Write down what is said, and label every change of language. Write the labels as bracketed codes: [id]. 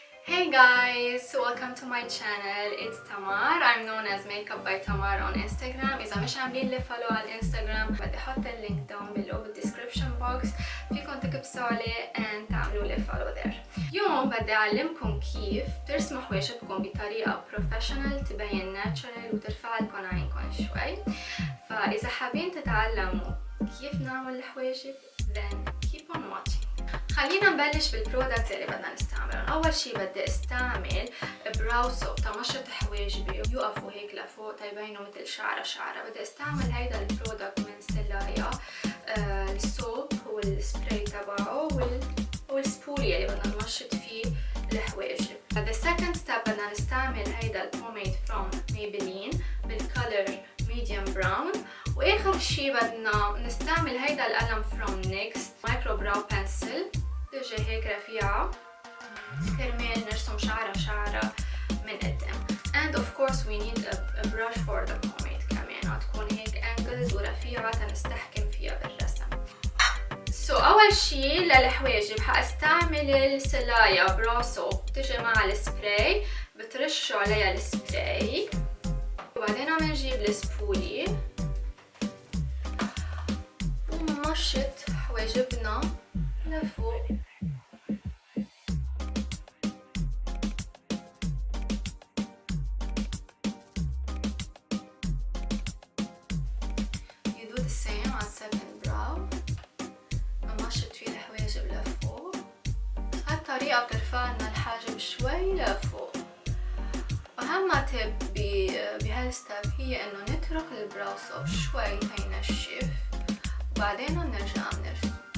[en] Hey guys, welcome to my channel. It's Tamar. I'm known as Makeup by Tamar on Instagram. [ar] إذا مش عاملين لي فولو على الانستغرام بدي احط اللينك [en] down below [ar] بالديسكريبشن بوكس، فيكم تكبسوا عليه [en] and [ar] تعملوا لي فولو [en] there. [ar] اليوم بدي اعلمكم كيف ترسموا حواجبكم بطريقة بروفيشنال تبين ناتشرال وترفع لكم عينكم شوي. فإذا حابين تتعلموا كيف نعمل الحواجب [en] then keep on watching. [ar] خلينا نبلش بالبرودكتس اللي بدنا نستعملهم. اول شي بدي استعمل براو سوب تمشط حواجبي يوقفوا هيك لفوق تيبينوا مثل شعره. بدي استعمل هيدا البرودكت من سلايا، السوب والسبراي تبعه والسبولي اللي بدنا نمشط فيه الحواجب. [en] The second step [ar] بدنا نستعمل هيدا البوميد [en] from Maybelline [ar] بالكالر [en] medium brown. [ar] واخر شي بدنا نستعمل هيدا القلم [en] from NYX Micro-brow pencil، [ar] تجي هيك رفيعة كرمال نرسم شعرة من قدام. [en] And of course we need a brush for the pomade [ar] كمان تكون هيك [en] angled [ar] ورفيعة تنستحكم فيها بالرسم. أول شي للحواجب حاستعمل السلايا براو سوب، تجي مع السبراي بترشوا عليها السبراي وبعدين بنجيب السبولي ونمشط حواجبنا لفوق. [en] You do the same [ar] على [en] second brow. [ar] نمشط فيه الحواجب لفوق. هالطريقة بترفع لنا الحاجب شوي لفوق. أهم تip بهالستاب هي إنه نترك البراو سوب شوي تينشف وبعدين نرجع نرسم.